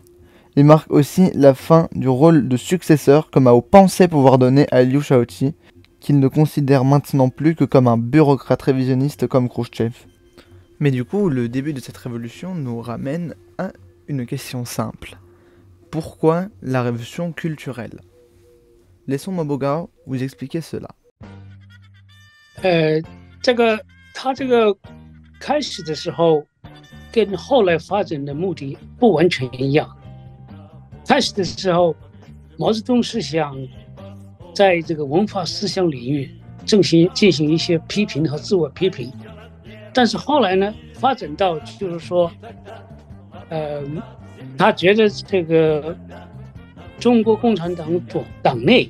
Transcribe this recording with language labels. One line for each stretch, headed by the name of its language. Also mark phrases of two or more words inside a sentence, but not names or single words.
French: Il marque aussi la fin du rôle de successeur que Mao pensait pouvoir donner à Liu Shaoqi, qu'il ne considère maintenant plus que comme un bureaucrate révisionniste comme Khrouchtchev. Mais du coup, le début de cette révolution nous ramène à une question simple. Pourquoi la révolution culturelle? Laissons Mabogao vous expliquer cela.
Chinese: 他这个开始的时候跟后来发展的目的不完全一样。开始的时候，毛泽东是想在这个文化思想领域进行一些批评和自我批评，但是后来呢，发展到就是说，他觉得这个中国共产党党内。